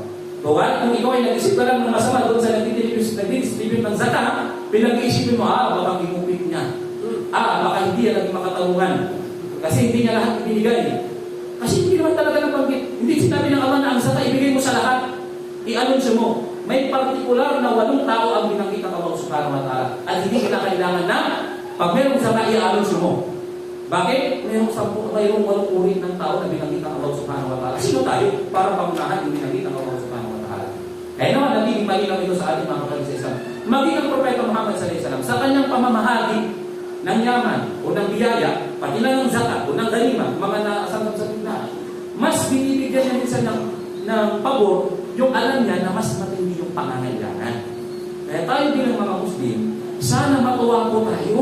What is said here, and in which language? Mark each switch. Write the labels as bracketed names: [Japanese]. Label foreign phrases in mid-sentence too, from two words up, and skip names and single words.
[Filipino] Bawal, kung ikaw ay nag-isip ka lang ng masama doon sa nag-distribute ng zakat, pinag-iisipin mo, baka gimupit niya. Baka hindi yan naging makatarungan. Kasi hindi niya lahat ibinigay. Kasi hindi naman talaga nabanggit. Hindi sinabi ng Allah na ang zakat ibigay mo sa lahat. I-anunsyo mo. May partikular na 8 tao ang binanggit ng Allah [Arabic] سبحانه وتعالى. [Filipino] At hindi kita kailangan na pag meron zakat, i-anunsyo mo. Bakit? Mayroong 8 uri ng tao na binanggit ng Allah [Arabic] سبحانه وتعالى. [Filipino] Sino tayo para pangunahan yung binanggit ng Allah [Arabic] سبحانه وتعالى? [Filipino] Kaya naman, nagiging malinaw ito sa ating mga kapatid sa Islam. Maging ang Propeta Muhammad [Arabic] صلى الله عليه وسلم [Filipino] sa kanyang pamamahagi ng yaman o ng biyaya, pati na ng zakat o ng ganima, mga nasangkap sa tindahan, mas binibigyan niya minsan ng pabor yung alam niya na mas matindi yung pangangailangan. Kaya tayo bilang mga Muslim, sana matuwa po tayo.